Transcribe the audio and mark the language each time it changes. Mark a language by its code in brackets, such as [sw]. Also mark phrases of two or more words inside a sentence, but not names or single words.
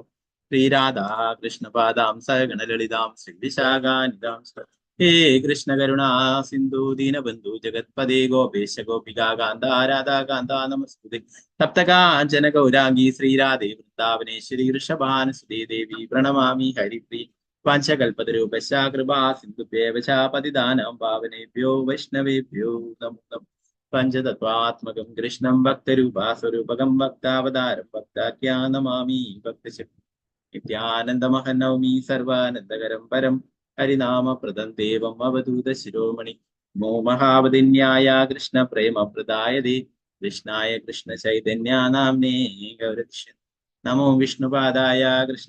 [sa] ശ്രീരാധാ കൃഷ്ണപാദാം സഗണലളിതാം ശ്രീവിശാഖാനിതാം ഹേ കൃഷ്ണ കരുണാ സിന്ധു ദീനബന്ധു ജഗത്പദേ ഗോപേശ ഗോപികാ കാന്ത രാധാ കാന്ത നമസ്തുതേ സപ്തകാഞ്ചന ഗൗരാംഗി ശ്രീരാധേ വൃന്ദാവനേശ്വരി വൃഷഭാനുസുതേ ദേവി പ്രണമാമി ഹരിപ്രിയ വാഞ്ചകൽപതരൂപശ കൃപാ സിന്ധുഭ്യേവ ച പതിതാനാം പാവനേഭ്യോ വൈഷ്ണവേഭ്യോ നമോ നമഃ. പഞ്ചതത്വാത്മകം കൃഷ്ണം ഭക്തരൂപാസ്വരൂപകം ഭക്താവതാരം ഭക്താഖ്യാനമാമി ഭക്തശക്തി നിത്യാനന്ദമഹം നൗമി സർവാനന്ദകരം പരം ഹരിനാമപ്രദം ദേവം അവധൂത ശിരോമണി നമോ മഹാവതിന്യായ കൃഷ്ണ പ്രേമ പ്രദായതേ കൃഷ്ണായ കൃഷ്ണ ചൈതന്യ നാംനേ ഗൗരക്ഷൻ നമോ വിഷ്ണുപാദായ കൃഷ്ണ